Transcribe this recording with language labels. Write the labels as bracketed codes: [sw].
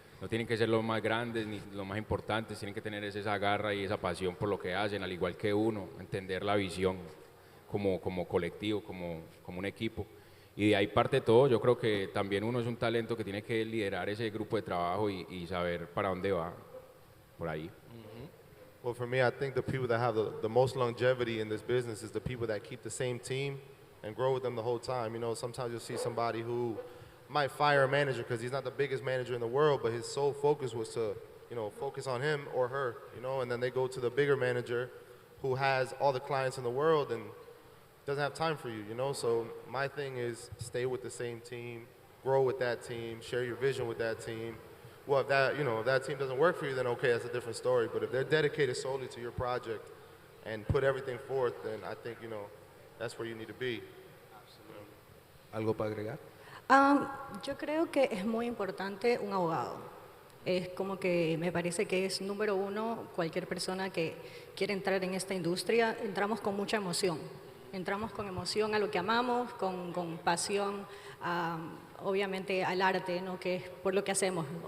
[es] No tienen que ser los más grandes ni los más importantes, tienen que tener esa garra y esa pasión por lo que hacen, al igual que uno, entender la visión como colectivo, como un equipo. Y de ahí parte todo. Yo creo que también uno es un talento que tiene que liderar ese grupo de trabajo y saber para dónde va, por ahí. [en] Well, for me, I think the people that have the most longevity in this business is the people that keep the same team and grow with them the whole time. You know, sometimes you'll see somebody who might fire a manager because he's not the biggest manager in the world, but his sole focus was to, you know, focus on him or her, you know, and then they go to the bigger manager who has all the clients in the world and doesn't have time for you, you know. So my thing is stay with the same team, grow with that team, share your vision with that team. Well, if that, you know, if that team doesn't work for you, then okay, that's a different story. But if they're dedicated solely to your project and put everything forth, then I think, you know, that's where you need to be. [es] ¿Algo para agregar? Yo creo que es muy importante un abogado. Es como que me parece que es número uno, cualquier persona que quiere entrar en esta industria, entramos con mucha emoción. Entramos con emoción a lo que amamos, con pasión, obviamente al arte, ¿no? Que es por lo que hacemos.